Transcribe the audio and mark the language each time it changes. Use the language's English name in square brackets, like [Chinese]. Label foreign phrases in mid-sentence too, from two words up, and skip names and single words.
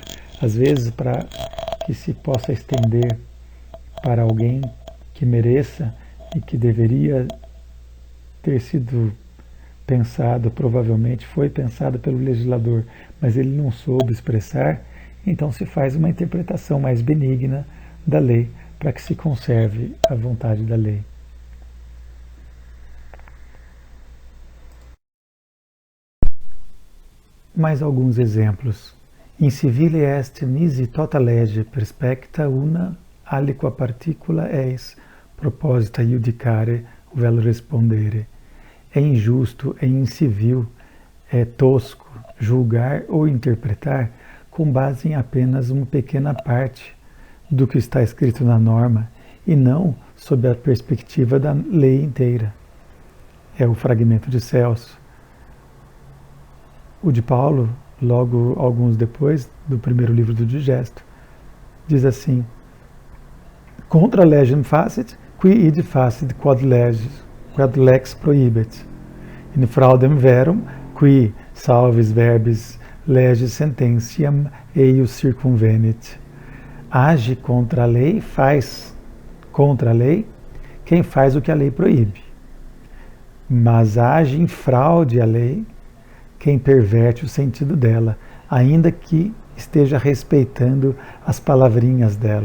[Portuguese] Às vezes, para que se possa estender para alguém que mereça e que deveria ter sido pensado, provavelmente foi pensado pelo legislador, mas ele não soube expressar, então se faz uma interpretação mais benigna da lei, para que se conserve a vontade da lei. Mais alguns exemplos. [Latin] In civile est nisi tota lege perspecta una aliqua particula eis proposita iudicare vel respondere. [Portuguese] É injusto, é incivil, é tosco julgar ou interpretar com base em apenas uma pequena parte do que está escrito na norma e não sob a perspectiva da lei inteira. É o fragmento de Celso. O de Paulo, logo alguns depois do primeiro livro do Digesto, diz assim: [Latin] Contra legem facit, qui id facit quod lex prohibet. In fraudem verum, qui salvis verbis legis sententiam eius circumvenit. [Portuguese] Age contra a lei, faz contra a lei quem faz o que a lei proíbe. Mas age em fraude à lei quem perverte o sentido dela, ainda que esteja respeitando as palavrinhas dela.